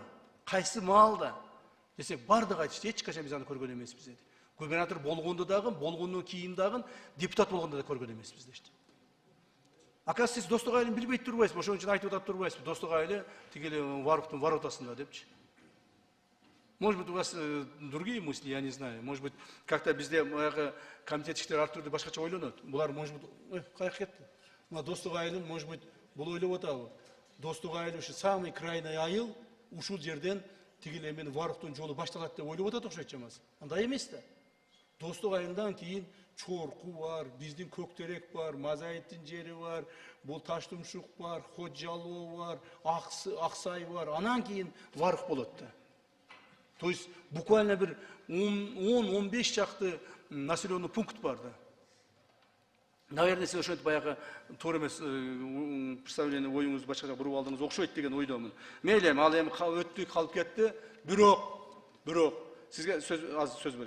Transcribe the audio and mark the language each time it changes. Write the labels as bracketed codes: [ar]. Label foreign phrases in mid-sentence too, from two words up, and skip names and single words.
[ky] Кайсы маалда? Десек, бардыгы айтышты, эч качан биз аны көргөн эмеспиз деди. Губернатор болгондо дагы, болгондон кийин дагы, депутат болгондо да көргөн эмеспиз дешти. Оказывается, сиз Достук айылын билбей турбайсызбы, ошон үчүн айтып атып турбайсызбы? Достук айылы тигили Варуктун воротасында депчи. [ru] Может быть, у вас другие мысли, я не знаю. Может быть, как-то [ky] bizde комитет иштери ар түрдүү башкача ойлонот. Булар, [ru] может быть, [ky] каяка кетти? Мына Достук айылын, [ru] может быть, [ky] бул ойлоп атабы? Достук айылы ушу [ru] самый крайний [ky] айыл, ушул жерден тигил эмен Варуктун жолу башталат деп ойлоп атат окшойт чамасы. Андай эмес да. Достук айылдан кийин Чорку бар, биздин Көктерек бар, Мазайыттын жери бар, бул Таштумшук бар, Ходжалоо бар, Аксай бар. Анан кийин Варук болот да. [ru] То есть буквально [ky] bir 10-15 чакты [ru] населенный пункт [ky] бар да. Наверное, сиз ошентип баягы туура эмес представление оюңузду башкача буруп алдыңыз окшойт деген ойдомун. Мейли, ал эми өттү, калып кетти. Бирок сизге сөз берем.